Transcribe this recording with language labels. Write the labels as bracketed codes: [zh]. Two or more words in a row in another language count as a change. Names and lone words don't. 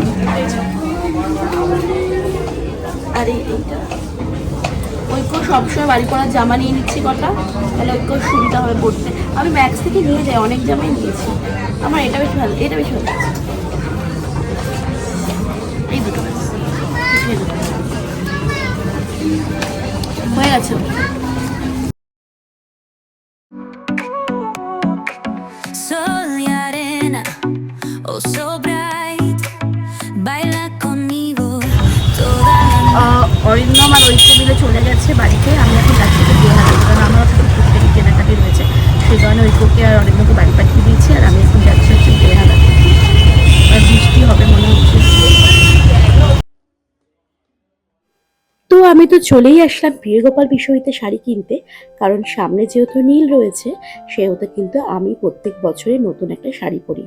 [bn] আর এইটা ঐক্য সবসময় বাড়ি পড়ার জামা নিয়ে নিচ্ছি কটা, তাহলে ঐক্য সুবিধা হবে পড়তে। আমি ম্যাক্স থেকে নিয়ে যাই, অনেক জামাই নিয়েছি। আমার এটা বেশ ভালো, এটা বেশ ভালো লাগছে। এই দুটো এই দুটো হয়ে গেছে। [es] Sol y arena, [en] oh so bright, [es] baila conmigo toda la [bn] অরিন্দম আর ঐক্য মিলে চলে গেছে বাড়িতে। আমি এখন যাচ্ছি তো বিয়েহাটা, কারণ আমার টুকটাকি কেনাকাটি রয়েছে, সেই কারণে ঐক্যকে আর অরিন্দমকে বাড়ি পাঠিয়ে দিয়েছি, আর আমি এখন যাচ্ছি হচ্ছে বিয়েহাটা। আর বৃষ্টি হবে মনে হচ্ছে। তো আমি তো চলেই আসলাম প্রিয়গোপাল বিষয়তে শাড়ি কিনতে, কারণ সামনে যেহেতু নীল রয়েছে, সেহেতু কিন্তু আমি প্রত্যেক বছরে নতুন একটা শাড়ি পরি।